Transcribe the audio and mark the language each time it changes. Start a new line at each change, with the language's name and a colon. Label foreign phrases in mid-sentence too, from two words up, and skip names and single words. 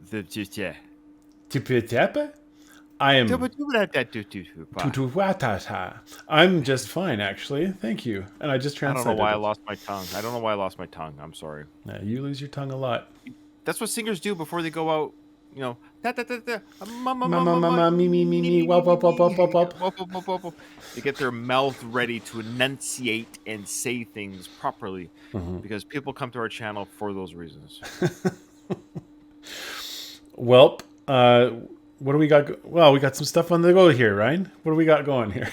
English: Tipitapa? I am tutuwatata. I'm just fine, actually. Thank you. And I just I don't know why translated I it. lost my tongue. I don't know why I lost my tongue. I'm sorry. You lose your tongue a lot. That's what singers do before they go out. You know, ta ta ta ta, ma ma ma Mama, ma ma, mama, me, me, me, me me, me me wop, me wop, wop, wop, wop, me. wop. Whoop, whoop, whoop, whoop, whoop. They get their mouth ready to enunciate and say things properly, because people come to our channel for those reasons. Welp, what do we got? Well, we got some stuff on the go here, Ryan. What do we got going here?